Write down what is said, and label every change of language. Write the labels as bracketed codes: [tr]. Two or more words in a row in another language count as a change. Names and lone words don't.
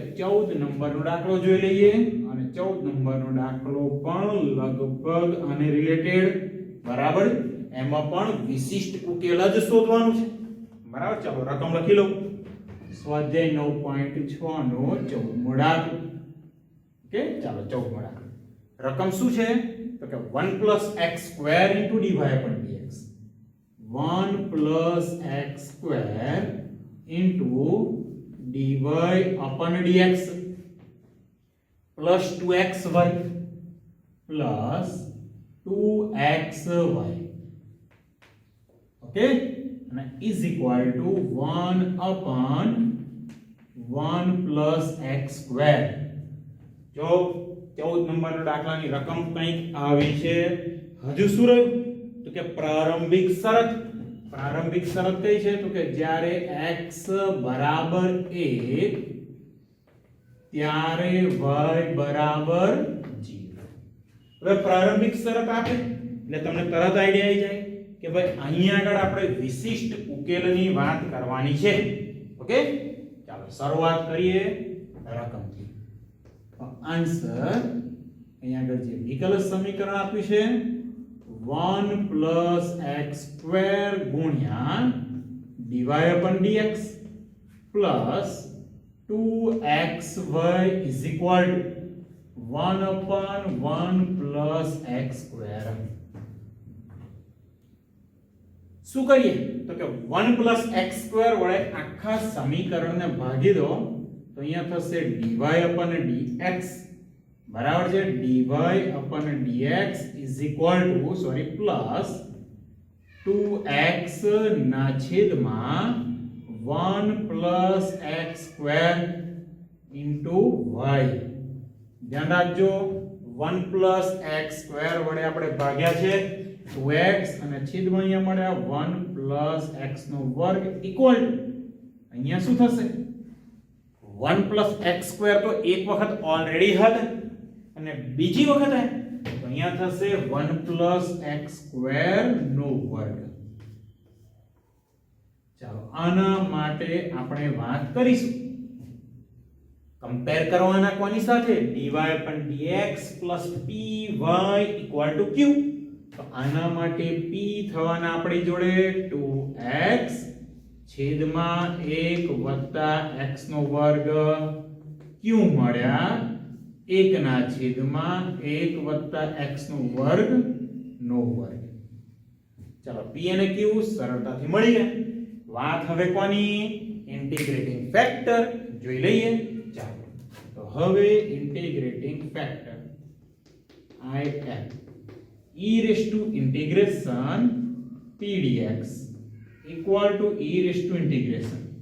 [gu] 14 નંબરનો દાખલો જોઈ લઈએ અને 14 નંબરનો દાખલો પણ લગભગ આને રિલેટેડ બરાબર એમાં પણ વિશિષ્ટ ઉકેલ જ શોધવાનું છે બરાબર ચાલો રકમ લખી લો સ્વાધ્યાય 9.6 નો 14મો દાખલો ઓકે ચાલો 14મો દાખલો રકમ શું છે તો કે 1 + x² * [en] dy upon dx [gu] 1 + x² [en] * dy upon dx plus 2xy plus 2xy okay and is equal to 1 upon 1 plus x square જો 14 [gu] નંબરનો દાખલાની રકમ કંઈક આવી છે હજુ શું રહ્યું તો કે પ્રારંભિક શરત કઈ છે તો કે જ્યારે x બરાબર 1 ત્યારે y બરાબર 0 હવે પ્રારંભિક શરત આપે એટલે તમને તરત આઈડિયા આવી જાય કે ભાઈ અહીંયા આગળ આપણે વિશિષ્ટ ઉકેલની વાત કરવાની છે ઓકે ચાલો શરૂઆત કરીએ રકમથી આન્સર અહીંયા આગળ જે વિકલ સમીકરણ આપ્યું છે 1 + x² ગુણ્યા [en] dy upon dx plus 2xy is equal to 1 upon 1 plus x² [gu] શું કરીએ તો કે 1 plus x² વડે આખા સમીકરણને ભાગી દો તો અહીંયા થશે [en] dy upon dx [gu] બરાબર છે [en] dy upon dx is equal to plus 2x ના [gu] છેદમાં 1 plus x² into y ધ્યાન રાખજો 1 plus x² વડે આપણે ભાગ્યા છે 2x અને છેદમાં અહીંયા મળ્યા 1 plus x નો વર્ગ [en] equal to [gu] અહીંયા શું થશે 1 plus x² તો એક વખત ઓલરેડી હતા અને બીજી વખત હે તો અહીંયા થશે 1 plus x² નો વર્ગ ચાલો આના માટે આપણે વાત કરીશું કમ્પેર કરવાના કોની સાથે [en] dy upon dx plus py equal to q [gu] તો આના માટે p થવાના આપણી જોડે 2x છેદમાં 1 વત્તા x નો વર્ગ q મળ્યા 1 ના છેદમાં 1 વત્તા x નો વર્ગ નો વર્ગ ચાલો p અને q સરળતાથી મળી ગયા વાત હવે કોની [en] integrating factor [gu] જોઈ લઈએ ચાલો તો હવે [en] integrating factor I am e raised to integration p dx equal to e raised to integration